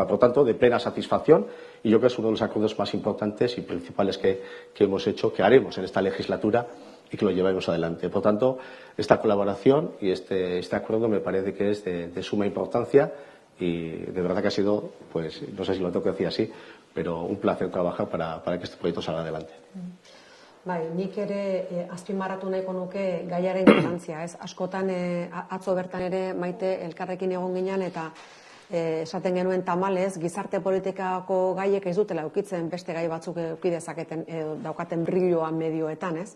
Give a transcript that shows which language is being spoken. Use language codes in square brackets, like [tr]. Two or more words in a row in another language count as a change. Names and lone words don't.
[es] Por lo tanto, de plena satisfacción, y yo creo que es uno de los acuerdos más importantes y principales que hemos hecho, que haremos en esta legislatura y que lo llevaremos adelante. Por tanto, esta colaboración y este acuerdo me parece que es de suma importancia y de verdad que ha sido, pues, no sé si lo tengo que decir así, pero un placer trabajar para que este proyecto salga adelante. [eu] Bai, nik ere azpimarratu nahiko nuke gaiaren garrantzia, ez? Askotan atzo bertan ere Maite elkarrekin egon ginen eta esaten genuen tamalez, gizarte politikako gaiek ez dutela eukitzen beste gai batzuk euki dezaketen daukaten brilloa medioetan, ez?